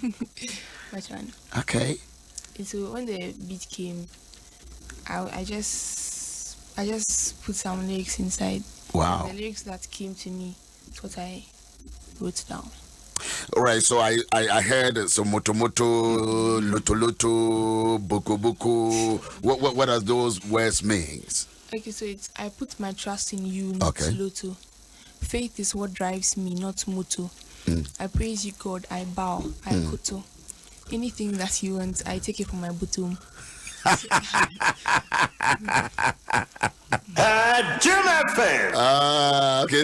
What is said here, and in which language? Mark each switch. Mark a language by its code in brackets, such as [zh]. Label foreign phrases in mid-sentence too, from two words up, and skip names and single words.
[en] Okay. And so when the beat came, I just put some lyrics inside. Wow. The lyrics that came to me is what I wrote down. All right, so I heard some moto loto, boko. What does those words mean? Okay, so it's I put my trust in you, not Okay. Loto. Faith is what drives me, not Moto. I praise you, God. I bow. I koto. Anything that you want, I take it from my butum. Okay.